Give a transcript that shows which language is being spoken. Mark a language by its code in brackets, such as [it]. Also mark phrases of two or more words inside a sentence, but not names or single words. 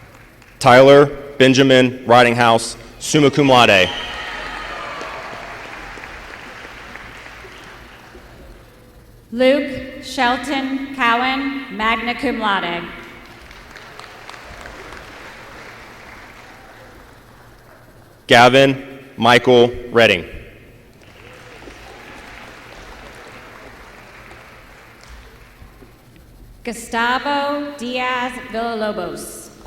[en] Tyler Benjamin Ridinghouse, [la] summa cum laude. [en] Luke Shelton Cowan, [la] magna cum laude. [en] Gavin Michael Redding. Gustavo Diaz Villalobos.